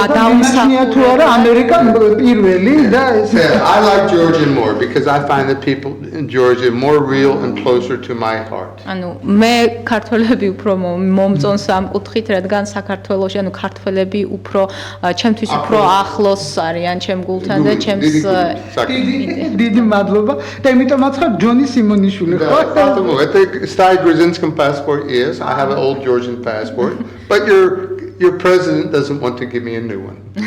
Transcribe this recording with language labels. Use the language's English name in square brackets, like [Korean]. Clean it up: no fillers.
[Georgian] დაუმსახურებია თუ არა ამერიკა პირველი და [English] I like Georgia more because I find that people in Georgia more real and closer to my heart. [Georgian] ანუ მე ქართველები უფრო მომწონს ამ კუთხით რადგან საქართველოში ანუ ქართველები უფრო ჩემთვის უფრო ახლოს არიან ჩემ გულთან და ჩემს დიდი მადლობა და იმიტომაც ხარ ჯონი სიმონიშვილი ხო? [English] I think Stay Grzinskym passport is. I have an old Georgian passport, but your president doesn't want to give me a new one.